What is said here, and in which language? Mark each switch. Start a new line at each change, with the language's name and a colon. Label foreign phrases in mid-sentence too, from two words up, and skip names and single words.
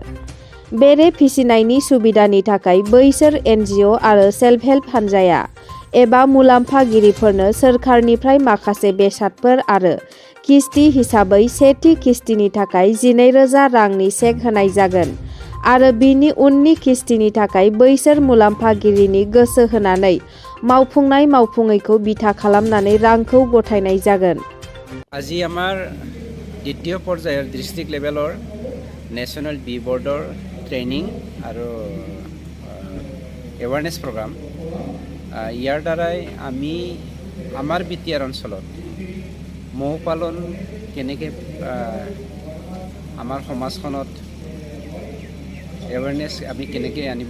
Bodo: बेरे फिसिनायनि सुबिदानि थाखाय बैसोर NGO आरो
English: self help
Bodo: हान्जाया एबा मुलाम्फागिरिफोरनो सोरखारनिफ्राय माखासे बेसादफोर आरो किस्ति हिसाबै सेथि किस्तिनि थाखाय 12,000 रांनि चेक होनाय जागोन आरो बिनि उननि किस्तिनि थाखाय बैसोर मुलाम्फागिरिनि गोसो होनानै मावफुंनाय मावफुङैखौ बिथा खालामनानै रांखौ गथायनाय जागोन।
Assamese: আজি আমাৰ দ্বিতীয় পৰ্যায়ৰ
English: district levelৰ
Assamese: নেশ্যনেল বি বৰ্ডৰ ট্ৰেইনিং আৰু
English: awareness program.
Assamese: ইয়াৰ দ্বাৰাই আমি আমাৰ বিটিআৰ অঞ্চলত মৌ পালন কেনেকৈ আমাৰ সমাজখনত এৱাৰনেছ আমি কেনেকৈ আনিব